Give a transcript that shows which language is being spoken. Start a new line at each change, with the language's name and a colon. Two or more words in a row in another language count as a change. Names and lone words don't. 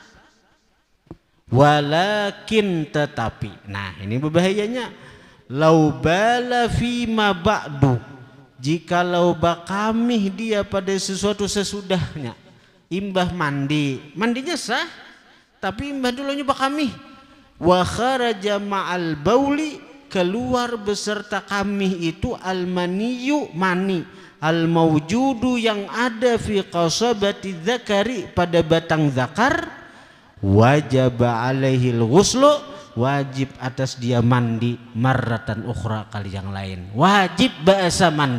Banjar: Walakin tetapi, nah ini berbahayanya,
Arabic: لو بال فيما بعد,
Banjar: jikalau bakami dia pada sesuatu sesudahnya, imbah mandinya sah, tapi imbah dulunya bakami,
Arabic: وخرج مع البول,
Banjar: keluar beserta kami itu
Arabic: المني
Banjar: mani,
Arabic: الموجود
Banjar: yang ada
Arabic: في قصبة الذكر
Banjar: pada batang zakar,
Arabic: واجب عليه الغسل,
Banjar: wajib atas dia mandi
Arabic: مرة أخرى,
Banjar: kali yang lain wajib bahasa mandi.